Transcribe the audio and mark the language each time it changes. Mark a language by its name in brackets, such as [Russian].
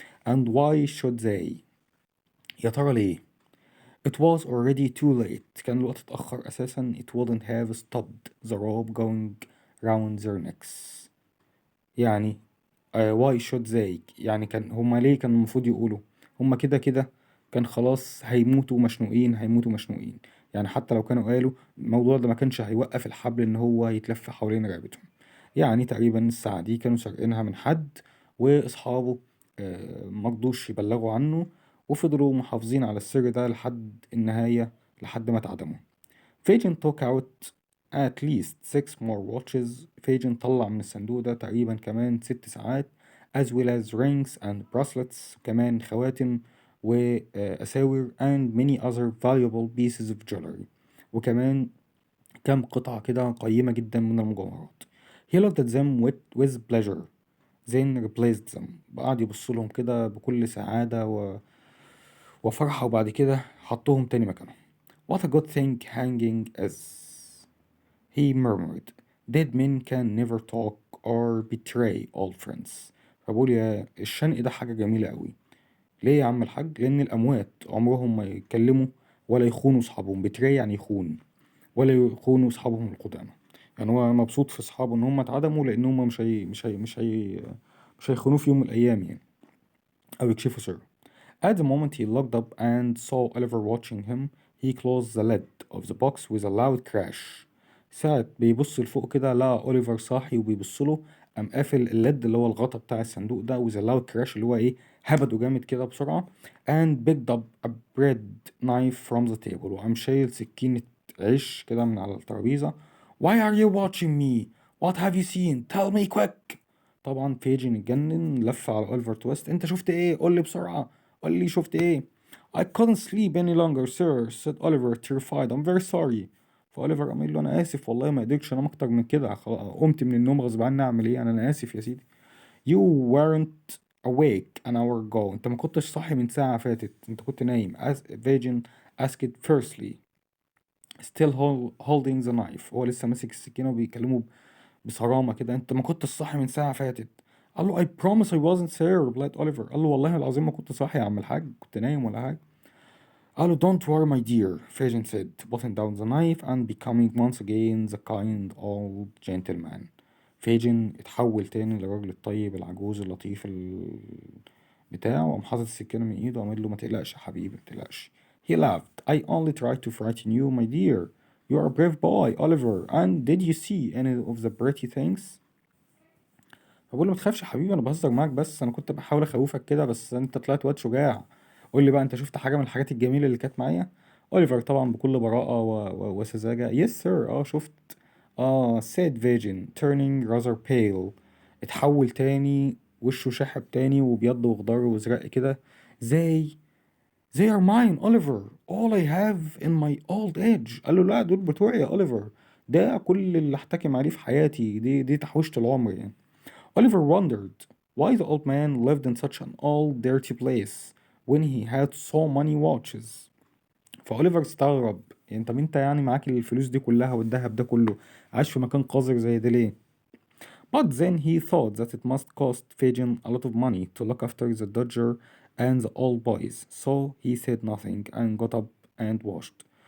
[English] And why should they؟ [Arabic] يا ترى ليه؟ [English] It was already too late. [Arabic] كان الوقت اتأخر أساسا. [English] It wouldn't have stopped the rope going round their necks. [Arabic] يعني [English] why should they؟ [Arabic] يعني كان هما ليه كان المفروض يقولوا؟ هما كده كده كان خلاص هيموتوا مشنوقين هيموتوا مشنوقين. يعني حتى لو كانوا قالوا الموضوع ده ما كانش هيوقف الحبل ان هو يتلف حوالين رقبتهم. يعني تقريبا الساعة دي كانوا سارقينها من حد واصحابه مرضوش يبلغوا عنه، وفضلوا محافظين على السر ده لحد النهاية لحد ما اتعدموا. [English] Fagin took out at least 6 more watches. [Arabic] Fagin طلع من الصندوق ده تقريبا كمان 6 ساعات [English] as well as rings and bracelets، [Arabic] كمان خواتم وأساور [English] and many other valuable pieces of jewelry، [Arabic] وكمان كام قطعة كده قيمة جدا من المجوهرات. [English] He looked at them with pleasure then replaced them. [Arabic] قعد يبص لهم كده بكل سعادة وفرحة، وبعد كده حطهم تاني مكانهم. [English] What a good thing hanging is, he murmured. Dead men can never talk or betray old friends. [Arabic] فبقول يا الشنق ده حاجة جميلة قوي. ليه يا عم الحاج؟ لأن الأموات عمرهم ما يتكلموا ولا يخونوا صحابهم. betray يعني يخون، ولا يخونوا صحابهم القدامى. يعني هو مبسوط في صحابه إن هم اتعدموا لأن هم مش هيخونوه في يوم من الأيام يعني، أو يكشفوا سره. [English] At the moment he looked up and saw Oliver watching him, he closed the lid of the box with a loud crash. [Arabic] ساعة بيبص لفوق كده لقى أوليفر صاحي وبيبص له، قام قافل الليد اللي هو الغطا بتاع الصندوق ده [English] with a loud crash [Arabic] اللي هو ايه هبده جامد كده بسرعة [English] and picked up a bread knife from the table، [Arabic] وقام شايل سكينة عيش كده من على الترابيزة. [English] Why are you watching me? What have you seen? Tell me quick. [Arabic] طبعا فيجن اتجنن لف على أوليفر تويست. انت شفت ايه؟ قول لي بسرعة، قول لي شفت ايه. [English] I couldn't sleep any longer sir said Oliver terrified. I'm very sorry. [Arabic] فأوليفر قام قايل له انا اسف والله ما قدرتش انام اكتر من كده، قمت من النوم غصب عني اعمل ايه، انا اسف يا سيدي. [English] You weren't awake an hour ago. [Arabic] انت ما كنتش صاحي من ساعة فاتت، انت كنت نايم. [English] Virgin asked firstly still holding the knife. [Arabic] هو لسه ماسك السكينة وبيكلمه بصرامة كده. انت ما كنتش صاحي من ساعة فاتت. قال له [English] I promise I wasn't sir replied Oliver. [Arabic] قال له والله العظيم ما كنت صاحي يا عم الحاج، كنت نايم ولا حاجة. قال له [English] don't worry my dear, Fajan said, putting down the knife and becoming once again the kind old gentleman. [Arabic] فاجن اتحول تاني للراجل الطيب العجوز اللطيف بتاعه، وقام حاطط السكينة من ايده وقام قال له ما تقلقش يا حبيبي ما تقلقش. [English] He laughed. I only tried to frighten you my dear. You are a brave boy Oliver, and did you see any of the pretty things؟ [Arabic] فبقول له ما تخافش يا حبيبي انا بهزر معاك، بس انا كنت بحاول اخوفك كده، بس انت طلعت واد شجاع. قول لي بقى انت شفت حاجه من الحاجات الجميله اللي كانت معايا؟ اوليفر طبعا بكل براءه وسذاجه [English] yes sir [Arabic] شفت. [English] said Virgin turning rather pale. [Arabic] اتحول تاني، وشه شحب تاني وبيض وخضر وزرق كده. [English] they they are mine Oliver, all I have in my old age. [Arabic] قال له لا دول بتوعي يا اوليفر، ده كل اللي احتكم عليه في حياتي، دي تحويشة العمر يعني. [English] Oliver wondered why the old man lived in such an old dirty place when he had so many watches. [Arabic] فأوليفر استغرب، يعني انت يعني معاك الفلوس دي كلها والذهب ده كله عايش في مكان قذر زي ده ليه؟ [English] But then he thought that it must cost Fagin a lot of money to look after the Dodger and the old boys, so he said nothing and got up and washed.